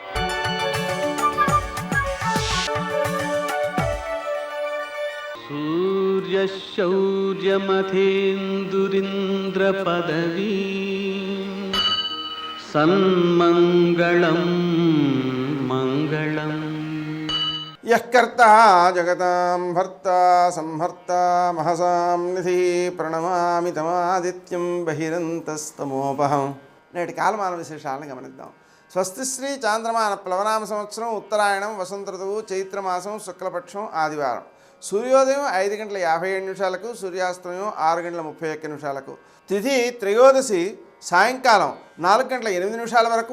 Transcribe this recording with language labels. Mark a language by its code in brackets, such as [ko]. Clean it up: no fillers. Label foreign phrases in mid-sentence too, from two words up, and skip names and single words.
[sa] सूर्यशौर्यमथेन्दुरिन्द्रपदवी सन्मङ्गलं मङ्गलम् यः कर्ता जगतां भर्ता संहर्ता महसां निधि ప్రణమామి తమాదిత్యం బహిరంతస్తమోపహం. [te] నేటి కాలమాన విశేషాలను గమనిద్దాం. స్వస్తిశ్రీ చాంద్రమాన ప్లవనామ సంవత్సరం ఉత్తరాయణం వసంత ఋతువు చైత్రమాసం శుక్లపక్షం ఆదివారం. సూర్యోదయం 5:57 సూర్యాస్తమయం 6:31 తిథి త్రయోదశి సాయంకాలం 4:08 వరకు.